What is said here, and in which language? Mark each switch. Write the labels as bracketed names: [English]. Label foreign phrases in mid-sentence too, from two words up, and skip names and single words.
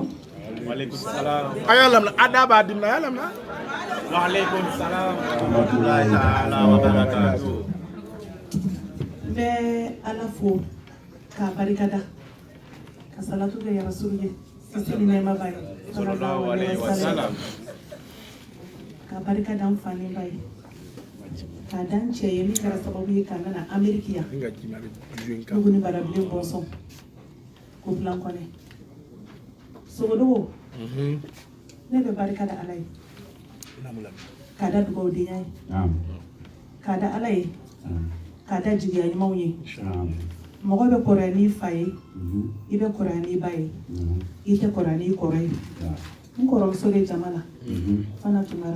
[Bambara] a y'a lamɛn a da b'a dimina a y'a lamɛn [Arabic] وعليكم السلام ورحمة الله تعالى وبركاته [Bambara] n bɛ ala fo k'a barikada ka salatu kɛ yarasulu ye kisi ni nɛɛma b'a ye [Arabic] صلى الله عليه وسلم [Bambara] k'a barikada n fa ni ba ye k'a da n cɛ ye min kɛra sababu ye ka nana Ameriki yan Buguni Barabilen Bɔnsɔn ko Bilan Kɔnɛ Sogodogo ne bɛ barika da ala ye k'a da dugawudenya ye k'a da ala ye k'a da jigiya ɲumanw ye mɔgɔ bɛ kɔrɔya n'i fa ye i bɛ kɔrɔya n'i ba ye i tɛ kɔrɔya n'i kɔrɔ ye n kɔrɔmuso de jama la Fana Tunkara